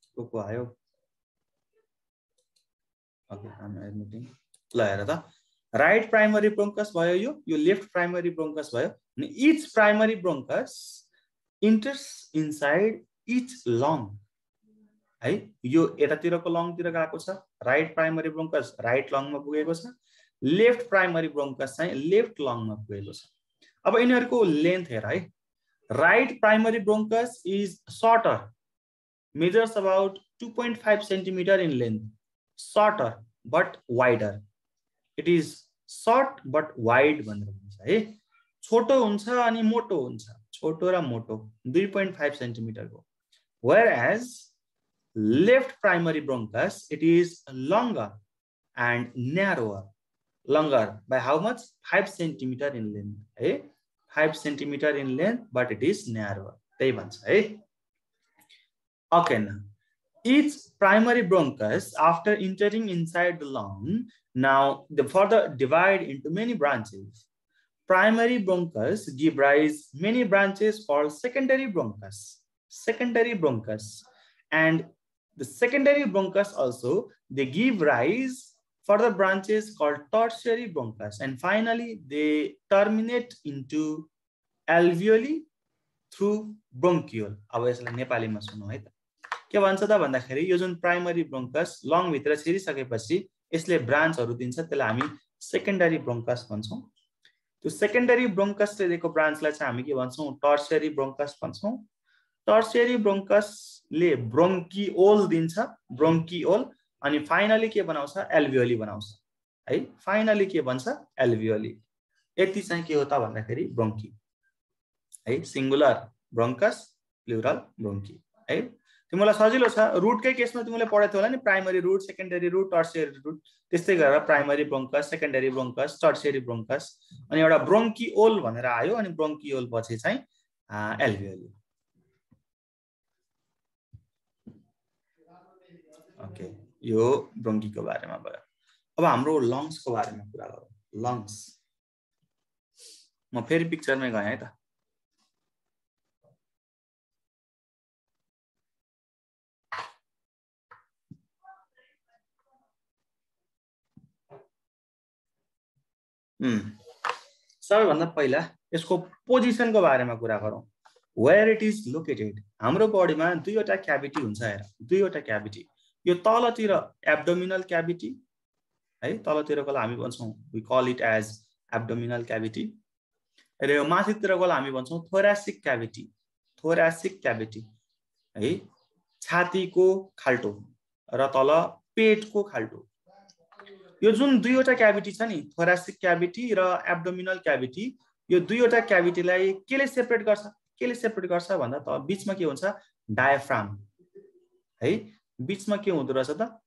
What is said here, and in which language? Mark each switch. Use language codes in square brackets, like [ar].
[ne] को आयो? [en] Okay, I am admitting. [ne] ल हेर त, राइट प्राइमरी ब्रोङ्कस भयो, यो लेफ्ट प्राइमरी ब्रोङ्कस भयो। [en] अनि each primary bronchus enters inside each lung है। [ne] यो यतातिरको लङतिर गएको छ, राइट प्राइमरी ब्रोङ्कस राइट लङमा पुगेको छ, लेफ्ट प्राइमरी ब्रोङ्कस चाहिँ लेफ्ट लङमा पुगेको छ। अब यिनीहरूको लेन्थ हेर है। [en] Right primary bronchus is shorter, measures about 2.5 centimeter in length, shorter but wider. It is short but wide [ne] भनेर भन्छ है। छोटो हुन्छ अनि मोटो हुन्छ, छोटो र मोटो 2.5 सेन्टिमिटरको। [en] Whereas left primary bronchus, it is longer and narrower. Longer by how much? 5 centimeter in length है, 5 centimeter in length, but it is narrower, [ne] त्यही भन्छ है। [en] Okay, now each primary bronchus after entering inside the lung, now they further divide into many branches. Primary bronchus give rise many branches called secondary bronchus. Secondary bronchus, and the secondary bronchus also they give rise further branches called tertiary bronchus, and finally they terminate into alveoli through bronchiole. [ne] अब यसलाई नेपालीमा सुनौ है त, के भन्छ त भन्दाखेरि यो जुन प्राइमरी ब्रोन्कस लङ भित्र छिरिसकेपछि यसले ब्रान्चहरु दिन्छ, त्यसलाई हामी सेकेन्डरी ब्रोन्कस भन्छौं। त्यो सेकेन्डरी ब्रोन्कसले दिएको ब्रान्चलाई चाहिँ हामी के भन्छौं? Tertiary bronchus भन्छौं। टर्सियरी ब्रोन्कसले ब्रोन्किओल दिन्छ, ब्रोन्किओल, अनि फाइनली के बनाउँछ? एल्भियोली बनाउँछ है। फाइनली के बन्छ? एल्भियोली। यति चाहिँ के हो त भन्दाखेरि ब्रोन्की है, सिंगुलर ब्रोन्कस, प्लुरल ब्रोन्की है। तिमीलाई सजिलो छ, रुटकै केसमा तिमीले पढेको थियो होला नि, primary root, secondary root, tertiary root. त्यस्तै गरेर primary bronchus, secondary bronchus, tertiary bronchus, अनि एउटा ब्रोन्किओल भनेर आयो, अनि ब्रोन्किओल पछि चाहिँ एल्भियोली। ओके, यो ब्रोन्कीको बारेमा भयो। अब हाम्रो लङ्सको बारेमा कुरा गरौँ। लङ्स, म फेरि पिक्चरमै गएँ है त। सबैभन्दा पहिला यसको पोजिसनको बारेमा कुरा गरौँ। [en] Where it is located. [ne] हाम्रो बडीमा दुईवटा क्याभिटी हुन्छ, हेर, दुईवटा क्याभिटी। यो तलतिर एब्डोमिनल क्याभिटी है, तलतिरकोलाई हामी भन्छौँ, [en] we call it as abdominal cavity, [ne] र यो माथितिरकोलाई हामी भन्छौँ थोरासिक क्याभिटी, थोरासिक क्याभिटी है, छातीको खाल्टो र तल पेटको खाल्टो। यो जुन दुईवटा क्याभिटी छ नि, थोरासिक क्याभिटी र एब्डोमिनल क्याभिटी, यो दुईवटा क्याभिटीलाई केले सेपरेट गर्छ? केले सेपरेट गर्छ भन्दा त बीचमा के हुन्छ? डायफ्राम है, बीचमा के हुँदो रहेछ त?